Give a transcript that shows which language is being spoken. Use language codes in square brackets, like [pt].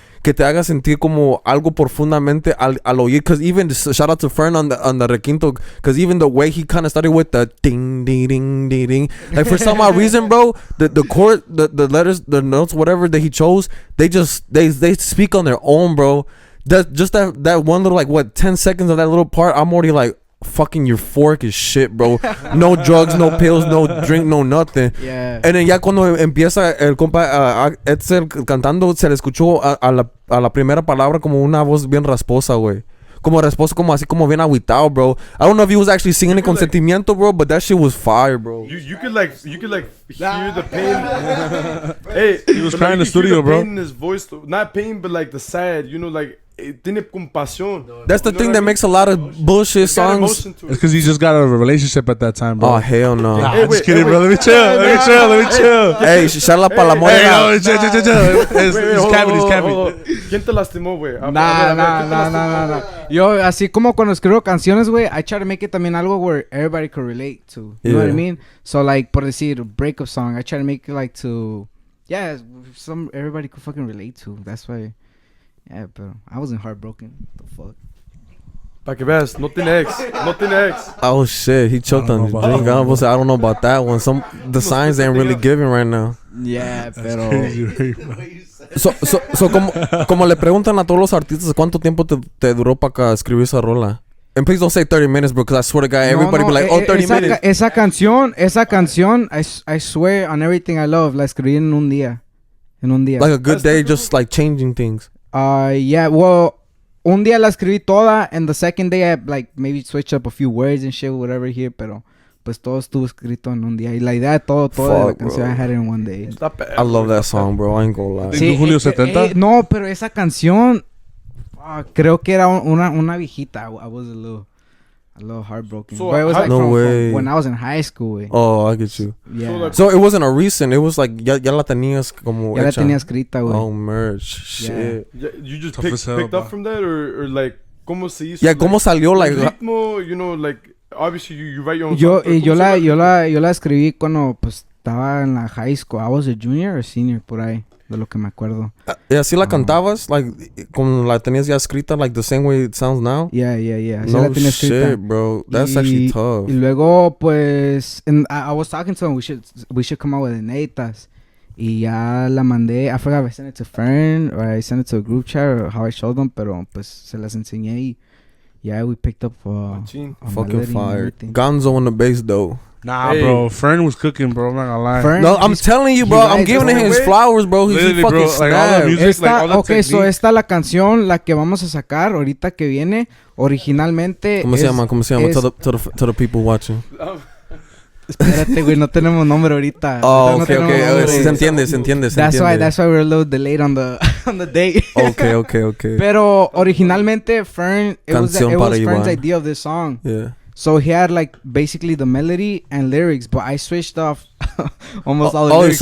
[es] Que te haga sentir como algo profundamente al oír. [en] Because even, shout out to Fern on the requinto, because even the way he kind of started with the ding, ding, ding, ding, ding. Like, for some odd reason, bro, the chord, the letters, the notes, whatever that he chose, they speak on their own, bro. That one little, like, 10 seconds of that little part, I'm already like, fucking euphoric as shit, bro. No drugs, no pills, no drink, no nothing. Yeah. And then [es] ya cuando empieza el compa Edsel cantando, se le escuchó a la primera palabra como una voz bien rasposa, güey. Como rasposo, como así como bien agüitado, bro. [en] I don't know if he was actually singing it [es] con sentimiento, [en] bro, but that shit was fire, bro. You could hear the pain. Hey, he was crying in the studio, bro. Pain in his voice, not pain, but like the sad, like. [es] Tiene compasión. [en] That's the thing that makes a lot of bullshit songs. It's because he just got out of a relationship at that time, bro. Oh, hell no. Nah, hey, just kidding, bro. Let me chill. Hey, shout out [es] para la morena. [en] Chill. It's cavity. [es] ¿Quién te lastimó, güey? [en] Nah. [es] Yo, así como cuando escribo canciones, güey, [en] I try to make it [es] también algo [en] where everybody could relate to. You know what I mean? So, like, [es] por decir, [en] breakup song, I try to make it like to, everybody could fucking relate to. That's why. Yeah, pero I wasn't heartbroken. The fuck? [es] Pa' que veas, no tiene ex. [en] Oh shit, he choked on his drink. I don't know about that one. The signs ain't really giving right now. Yeah, pero. [es] So como le preguntan a todos los artistas, ¿cuánto tiempo te duró para escribir esa rola? [en] And please don't say 30 minutes, bro, because I swear to God, everybody be like, 30 minutes. [es] Esa canción, [en] I swear on everything I love, [es] la escribí en un día. [en] Like a good day, just like changing things. Well, [es] un día la escribí toda, [en] and the second day I like maybe switch up a few words and shit, whatever here, [es] pero pues todo estuvo escrito en un día. Y la idea de todo de la canción, [en] I had it in one day. I love that song, bro. I ain't gonna lie. [es] Sí, Julio 70? No, pero esa canción, creo que era una viejita. [en] I was a little heartbroken. So but it was like no way. From when I was in high school. [es] Güey. [en] Oh, I get you. Yeah. So it wasn't a recent. It was like [es] ya la tenías como ya la hecha. tenía escrita, güey. [en] Oh, merch. Shit. Yeah, you just picked up from that, or like [es] cómo se hizo? [en] Yeah, [es] cómo salió [en] like ritmo, like obviously you write your own. [es] Yo la escribí cuando pues estaba en la high school. [en] I was a junior or senior [es] por ahí. De lo que me acuerdo. ¿Y así la cantabas? Like, como la tenías ya escrita, [en] like the same way it sounds now? [es] Yeah. Así no la tenía escrita. [en] Shit, bro. That's actually tough. [es] Y luego, pues, [en] I was talking to him, we should come out with inéditas. [es] Y ya la mandé. [en] I forgot if I sent it to Fern or I sent it to a group chat or how I showed them, [es] pero pues se las enseñé y [en] we picked up fucking fire. Gonzo on the bass though. Nah, bro. Fern was cooking, bro. I'm not gonna lie. Fern, no, I'm telling you, bro. I'm giving him his flowers, bro. He fucking bro, like all the music, all the okay, so [es] esta la canción, la que vamos a sacar ahorita que viene, originalmente. ¿Cómo se llama? [en] To the people watching. [es] Espérate, güey, no tenemos nombre ahorita. [en] Oh, no [es] okay. Se entiende. [en] That's why we're a little delayed on the date. Okay. [es] Pero originalmente [en] Fern, it was Fern's idea of this song. Yeah. So he had like basically the melody and lyrics, but I switched off almost all the lyrics.